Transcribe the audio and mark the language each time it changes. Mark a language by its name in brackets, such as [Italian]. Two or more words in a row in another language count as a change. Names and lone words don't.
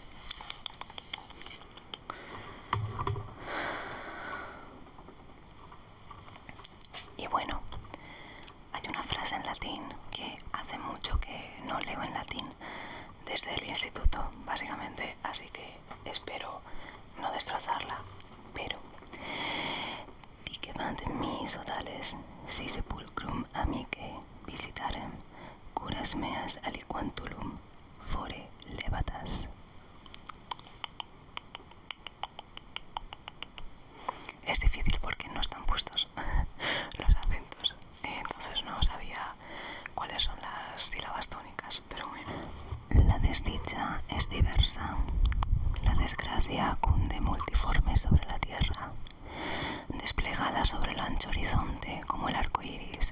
[Spanish] Y bueno, hay una frase en latín que hace mucho que no leo en latín desde el instituto, básicamente, así que espero no destrozarla, pero [Latin] dicebant mis odales si sepulcrum amicae visitarem, curas meas aliquantulum fore levatas. [Spanish] Es difícil porque no están puestos los acentos, entonces no sabía cuáles son las sílabas tónicas, pero bueno. La desdicha es diversa, la desgracia cunde multiforme sobre la tierra, desplegada sobre el ancho horizonte como el arco iris.